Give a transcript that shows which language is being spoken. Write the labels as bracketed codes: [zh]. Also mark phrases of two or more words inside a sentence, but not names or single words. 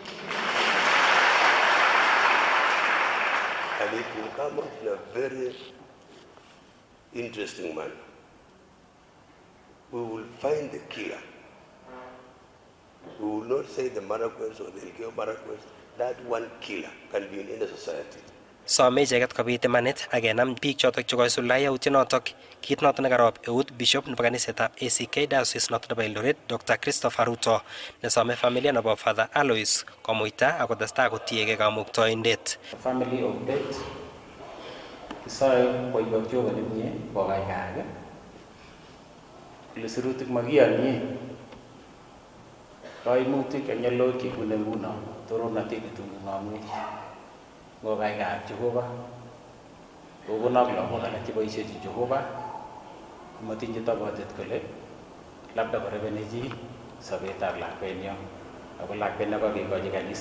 [en] And it will come up in a very interesting manner. We will find the killer. We will not say the Marakwets or the Elgeyo Marakwets. That one killer can be in any society. [kln] Some icheket kobit imanit ak kenam biik chotok chekoisuldae yautyonotok, kit noto nekarop eut Bishop nebo kanisetab ACK Diocese noto nebo Eldoret Dr. Christopher Ruto nesome familia nebo Father Alois komuita ak kotestai kotiegei kamuktoindet. [en] Family of death [kln] kisoe boibok Jehova nemie kokaikake ile sirutik makiyonye kaimutik ak nyalilwogik chebune nguno torornatet netunu ng'amutik ngokaikab Jehova kokonok lagok alak cheboisiechi Jehova matinye tobotet kole labda korepene chi sobetab lakwenyo ako lakwet nekakekochi kanisa.